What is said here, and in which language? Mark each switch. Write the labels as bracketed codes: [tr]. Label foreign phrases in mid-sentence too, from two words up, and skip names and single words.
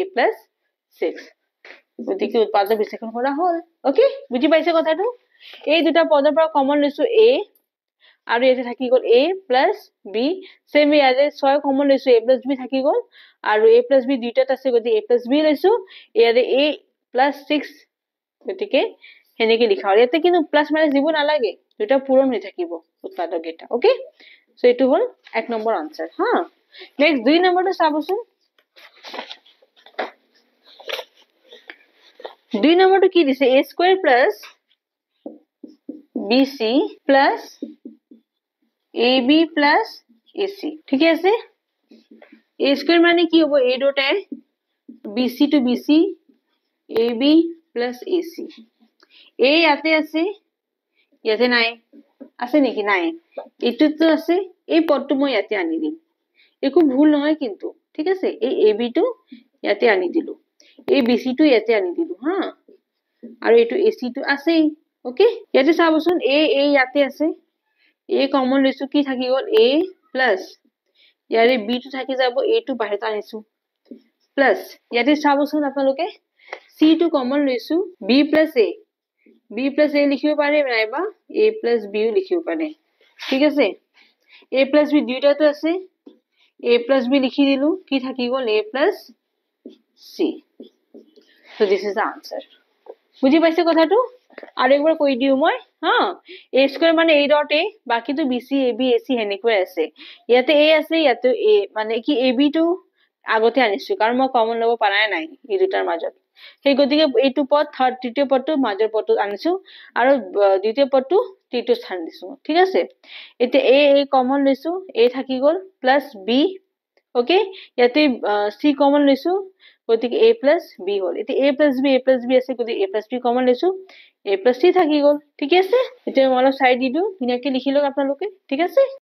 [as] + 6 গতিকে উৎপাদক বিশ্লেষণ কৰা হল ওকে বুজি পাইছে কথাটো এই দুটা পদৰ পৰা কমন লৈছো a আৰু ইয়াতে থাকি গল a + b সেম ইয়াতে 6 কমন লৈছো a + b থাকি গল আৰু a + b দুইটাত আছে গতিকে a + b লৈছো ইয়াতে a + 6 গতিকে হেনেকে লিখা হল ইয়াতে কিন্তু [en] plus minus [as] দিব নালাগে দুটা পূৰণ হৈ থাকিব উৎপাদক এটা ওকে সো এটো হল 1 নম্বৰ আনসার হা নেক্সট 2 নম্বৰটো চাবচোন 2 নম্বৰটো কি দিছে [en] a square plus bc plus ab plus ac [as] ঠিক আছে a square মানে কি হ'ব [en] a dot a bc to bc ab plus ac [as] a ইয়াতে আছে ইয়াতে নাই আছে নেকি নাই এটুতো আছে এই পদটো মই ইয়াতে আনি দিম একো ভুল নহয় কিন্তু ঠিক আছে এই ab টো ইয়াতে আনি দিলু এই bc টো ইয়াতে আনি দিলু হা আৰু এটো ac টো আছে ওকে ইয়াতে চাবচোন a ইয়াতে আছে a কমন লৈছো কি থাকি গল a প্লাস ইয়াৰে b টো থাকি যাব a টো বাহিৰত আনিছো প্লাস ইয়াতে চাবচোন আপোনালোকে c টো কমন লৈছো b plus a লিখিব পাৰে নাইবা [en] a plus b [as] লিখিব পাৰে ঠিক আছে [en] a plus b [as] দুইটাটো আছে [en] a plus b [as] লিখি দিলু কি থাকি গল [en] a plus c so this is the answer [as] বুজি পাইছে কথাটো আৰু একবাৰ কৈ দিও মই হা a square মানে [en] a dot a [as] বাকি তো bc ab ac হেনেকৈ আছে ইয়াতে a আছে ইয়াতে a মানে কি ab টো আগতে আনিছো কাৰণ মই কমন লব পাৰাই নাই এই দুটাৰ মাজত সেই গতিকে এইটো পদ থাৰ্ড তৃতীয় পদটো মাজৰ পদটো আনিছো আৰু দ্বিতীয় পদটো তৃতীয় স্থান দিছো ঠিক আছে এতিয়া a কমন লৈছো a থাকি গল প্লাস b ওকে ইয়াতে c কমন লৈছো গতিকে [en] a plus b [as] হল এতিয়া [en] a plus b [as] আছে গতিকে [en] a plus b [as] কমন লৈছো [en] a plus c [as] থাকি গল ঠিক আছে এতিয়া মই অলপ সাইড দি দিও ধুনিয়াকে লিখি লওক আপোনালোকে ঠিক আছে